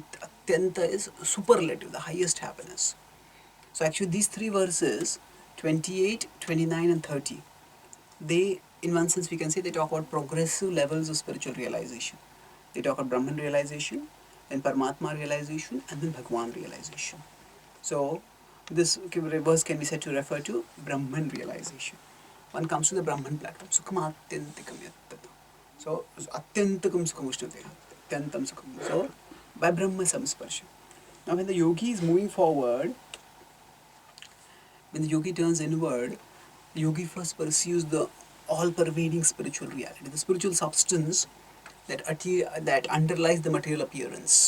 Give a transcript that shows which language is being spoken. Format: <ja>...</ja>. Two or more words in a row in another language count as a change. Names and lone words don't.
<en>Atyanta is superlative, the highest happiness. So actually these three verses, 28, 29 and 30, they, in one sense we can say, they talk about progressive levels of spiritual realization. They talk about Brahman realization, then Paramatma realization, and then Bhagwan realization. So this verse can be said to refer to Brahman realization. One comes to the Brahman platform.</en> <sa>Sukham atyantikam yattata. So atyantikam sukham ushnate. Atyantam sukham.</sa> <en>So by</en> <sa>Brahma samsparsha.</sa> <en>Now when the yogi is moving forward, when the yogi turns inward, the yogi first pursues the all-pervading spiritual reality, the spiritual substance that underlies the material appearance.</en>